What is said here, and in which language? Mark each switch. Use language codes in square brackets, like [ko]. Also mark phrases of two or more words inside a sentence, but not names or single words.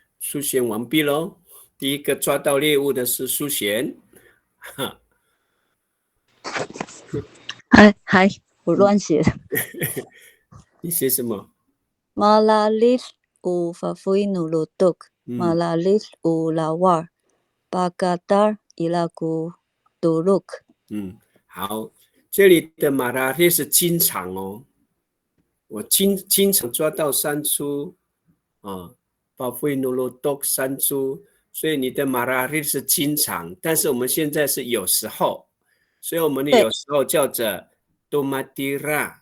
[zh] 苏璇完毕喽。第一个抓到猎物的是苏璇。嗨，我乱写的。你写什么？ [ami] Malalit u fafui nulutuk, 嗯 malalit u lawar, bagatar ilaku duluk。 [zh] 好，这里的马拉列是经常哦，我经常抓到山猪啊， [ami] fafui nulutuk [zh] 山猪，所以你的马拉列是经常，但是我们现在是有时候，所以我们的有时候叫做多马蒂拉，